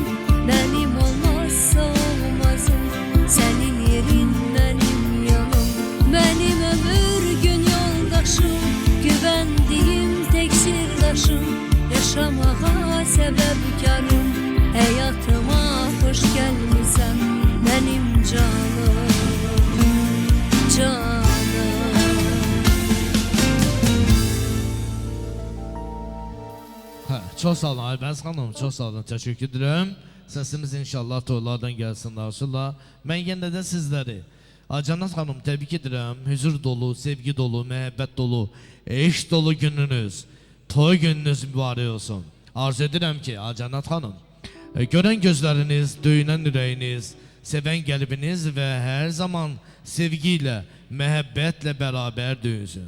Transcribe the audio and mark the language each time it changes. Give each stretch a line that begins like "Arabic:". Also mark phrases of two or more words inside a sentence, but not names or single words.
Azerbaijani: Mənim olmazsa olmazım, sənin yerin mənim yanım. Mənim ömür gün yoldaşım, güvəndiyim tek sirdaşım. Yaşamağa səbəbkarım, həyatıma xoş gəlmisən. Mənim canım, canım.
Turkish: Çok sağ olun Aybəniz xanım, çok sağ olun, teşekkür ederim. Sesimiz inşallah toylardan gelsin Rasulullah. Ben yine de sizleri Acanat Hanım tebrik ederim.
Azerbaijani: Huzur dolu, sevgi dolu, məhəbbət dolu, eşq dolu gününüz, toy gününüz mübarək olsun. Arzu edirəm ki Acanat Hanım, görən gözləriniz, döyünən ürəyiniz, sevən qəlbiniz və hər zaman sevgi ilə, məhəbbətlə bərabər döyünsün.